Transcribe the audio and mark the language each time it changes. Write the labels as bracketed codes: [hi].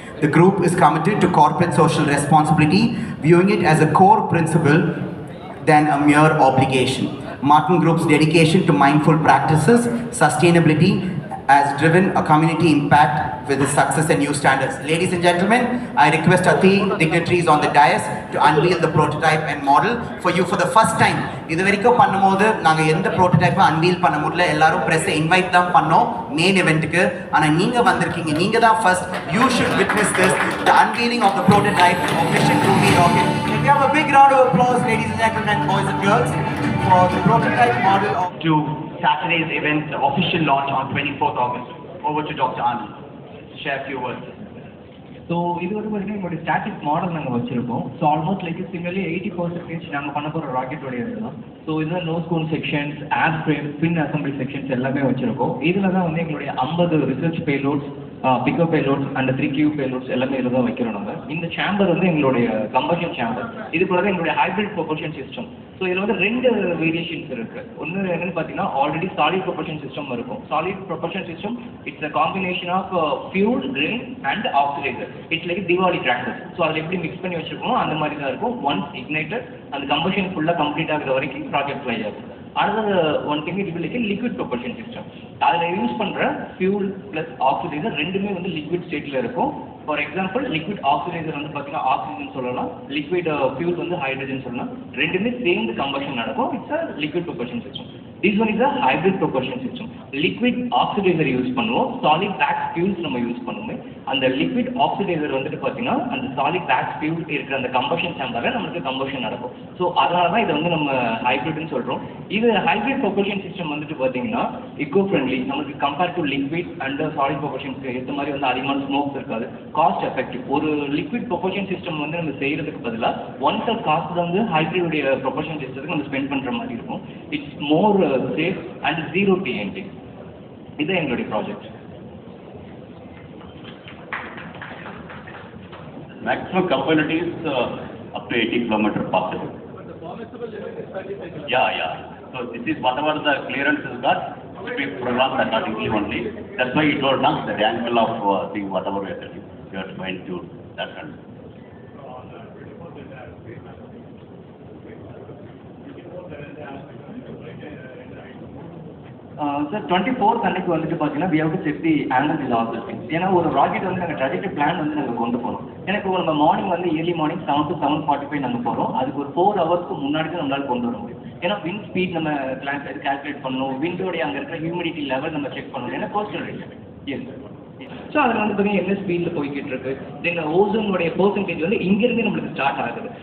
[en] The group is committed to corporate social responsibility, viewing it as a core principle than a mere obligation. Martin Group's dedication to mindful practices, sustainability, has driven a community impact with its success and new standards. Ladies and gentlemen, I request our 3 dignitaries on the dais to unveil the prototype and model for you for the first time. [ta] இது வரைக்கும் பண்ணும்போது நாங்கள் எந்த ப்ரோட்டோடைப்பை unveil பண்ண முடியல, எல்லாரும் ப்ரெஸ்ஸை invite தான் பண்ணோம் மெயின் இவெண்ட்டுக்கு. ஆனால் நீங்கள் வந்திருக்கீங்க, நீங்கள் தான் [en] First. You should witness this, the unveiling of the prototype of Mission RHUMI rocket. We have a big round of applause, ladies and gentlemen, boys and girls, for the prototype model of Saturday's event, the official launch on 24th August. Over to Dr. Anand. Share a few words. [ta] So இது வந்து பார்த்தீங்கன்னா எங்களுடைய static model நாங்கள் வச்சுருக்கோம். So almost like similarly 80% நாங்கள் பண்ண போகிற ராக்கெட்டோடைய இதுதான். ஸோ இதில் நோஸ் கோன் செக்ஷன்ஸ், ஏர் ஃப்ரேம், பின் அசம்பிளி செக்ஷன்ஸ் எல்லாமே வச்சுருக்கோம். இதில் தான் வந்து எங்களுடைய 50 research payloads, pickup payloads and 3 Q payloads எல்லாமே இதில் தான் வைக்கிறோம் நாங்கள். இந்த சேம்பர் வந்து எங்களுடைய கம்பஷன் சேம்பர். இது கூட தான் எங்களுடைய ஹைப்ரிட் ப்ரொபல்ஷன் சிஸ்டம். ஸோ இதில் வந்து 2 வேரியேஷன்ஸ் இருக்குது. ஒன்று என்னென்னு பார்த்தீங்கன்னா ஆல்ரெடி சாலிட் ப்ரொபல்ஷன் சிஸ்டம் இருக்கும். [en] Solid propulsion system it's a combination of fuel, rain and oxidizer. It's like [ta] Diwali tractor. So அதில் எப்படி மிக்ஸ் பண்ணி வச்சுருக்கோமோ அந்த மாதிரி தான் இருக்கும். ஒன்ஸ் இக்னைட்டட் அந்த கம்பஷன் ஃபுல்லாக கம்ப்ளீட் ஆகிற வரைக்கும் ராக்கெட் ஃப்ளை ஆகும். அடுத்தது ஒன் திங் இது லைக் லிக்விட் ப்ரொபல்ஷன் சிஸ்டம். அதில் யூஸ் பண்ணுற ஃபியூல் ப்ளஸ் ஆக்சிடைசர் ரெண்டுமே வந்து லிக்விட் ஸ்டேட்டில் இருக்கும். ஃபார் எக்ஸாம்பிள் லிக்விட் ஆக்சிடைசர் வந்து பார்த்தீங்கன்னா ஆக்சிஜன் சொல்லலாம், லிக்விட் ஃபியூல் வந்து ஹைட்ரஜன் சொல்லலாம். ரெண்டுமே சேர்ந்து கம்பஷன் நடக்கும். [en] It's a liquid propulsion system. This one is a hybrid propulsion system. Liquid oxidizer [ta] use பண்ணுவோம், [en] solid wax fuels [ta] நம்ம யூஸ் பண்ணுவோம். அந்த liquid oxidizer வந்துட்டு பார்த்தீங்கன்னா அந்த solid wax fuel இருக்கிற அந்த combustion chamberல நமக்கு combustion நடக்கும். ஸோ அதனால தான் இதை வந்து நம்ம ஹைப்ரிட்னு சொல்கிறோம். இது ஹைப்ரிட் ப்ரொபல்ஷன் சிஸ்டம் வந்துட்டு பார்த்தீங்கன்னா eco friendly, நமக்கு compared to liquid and solid ப்ரொபல்ஷன்ஸ்க்கு ஏற்ற மாதிரி வந்து அதிகமான ஸ்மோக்ஸ் இருக்காது, காஸ்ட் எஃபெக்டிவ். ஒரு லிக்விட் ப்ரொபல்ஷன் சிஸ்டம் வந்து நம்ம செய்கிறதுக்கு பதிலாக ஒன் தேர்ட் காஸ்ட் வந்து ஹைப்ரிடுடைய ப்ரொபல்ஷன் சிஸ்டத்துக்கு நம்ம ஸ்பெண்ட் பண்ணுற மாதிரி இருக்கும். [en] It's more safe and zero TNT. [ta] இதுதான் எங்களுடைய project. [en] Maximum capability is up to 80 kilometers possible. Yeah. So this is whatever the clearance is got, we program accordingly only. That's why it was not the angle of the whatever we are telling. We are going to that kind. [ta] Sir 24th அன்னைக்கு வந்துட்டு பார்த்தீங்கன்னா [en] we have to set the angle is all the things. [ta] ஏன்னா ஒரு rocket வந்து நாங்கள் trajectory plan வந்து நாங்கள் கொண்டு போகிறோம். எனக்கு நம்ம மார்னிங் வந்து ஏர்லி மார்னிங் 7 to 7:45 நாங்கள் போகிறோம். அதுக்கு ஒரு 4 ஹவர்ஸ்க்கு முன்னாடி தான் நம்மளால் கொண்டு வர முடியும். ஏன்னா விண்ட் ஸ்பீட் நம்ம கால்குலேட் பண்ணணும், விண்டோடைய அங்கே இருக்கிற ஹியூமிடிட்டி லெவல் நம்ம செக் பண்ணணும். ஏன்னா கோஸ்டல் ரீஜன். எஸ். ஸோ அதில் வந்து பார்த்தீங்கன்னா என்ன ஸ்பீடில் போய்கிட்டு இருக்கு. தென் ஓசோனுடைய பெர்சன்டேஜ் வந்து இங்கேருந்து நம்மளுக்கு ஸ்டார்ட் ஆகுது.